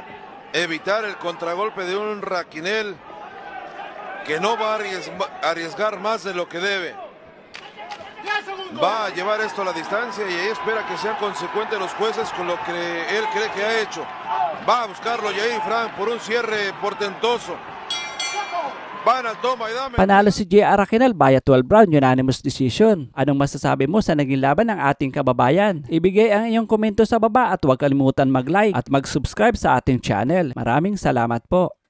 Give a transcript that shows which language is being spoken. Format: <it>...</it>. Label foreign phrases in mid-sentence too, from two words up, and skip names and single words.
<es>Evitar el contragolpe de un Raquinel que no va a arriesgar más de lo que debe. Va a llevar esto a la distancia y ahí espera que sean consecuentes los jueces con lo que él cree que ha hecho. Va a buscarlo Jair Frank por un cierre portentoso. Van al toma y dame.</es> <tl>Panalo si</tl> <en>JR Raquinel via 12 round unanimous decision.</en> <tl>Anong masasabi mo sa naging laban ng ating kababayan? Ibigay ang iyong komento sa baba at huwag kalimutan mag-like at mag-subscribe sa ating channel. Maraming salamat po.</tl>